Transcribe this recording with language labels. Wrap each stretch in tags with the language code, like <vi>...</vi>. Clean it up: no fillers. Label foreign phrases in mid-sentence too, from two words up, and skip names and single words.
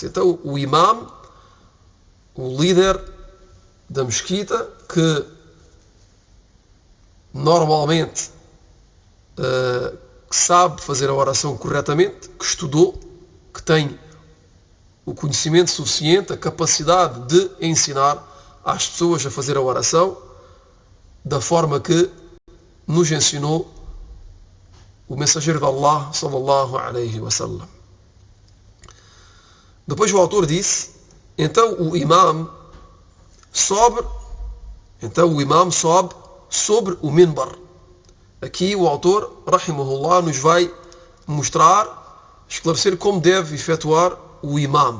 <pt>Então o imam, o líder da mesquita, que normalmente que sabe fazer a oração corretamente, que estudou, que tem o conhecimento suficiente, a capacidade de ensinar às pessoas a fazer a oração da forma que nos ensinou o mensageiro de Allah,</pt> <ar>صلى الله عليه وسلم.</ar> <pt>Depois o autor disse, então o imam sobe sobre o minbar. Aqui o autor, rahimahullah, nos vai mostrar, esclarecer como deve efetuar o imam.</pt>